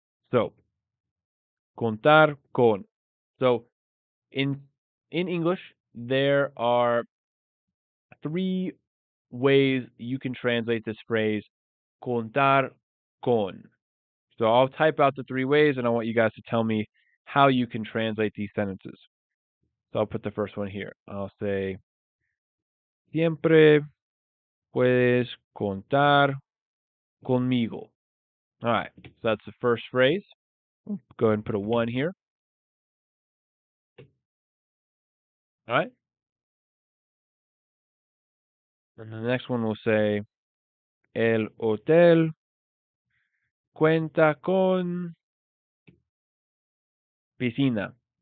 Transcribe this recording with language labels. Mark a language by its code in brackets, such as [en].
[en] So, [es] contar con. [en] So, in English, there are three ways you can translate this phrase, contar con. So I'll type out the three ways, and I want you guys to tell me how you can translate these sentences. So I'll put the first one here. I'll say, [es] siempre puedes contar conmigo. [en] All right, so that's the first phrase. Go ahead and put a 1 here. All right. And the next one will say, [es] el hotel cuenta con piscina.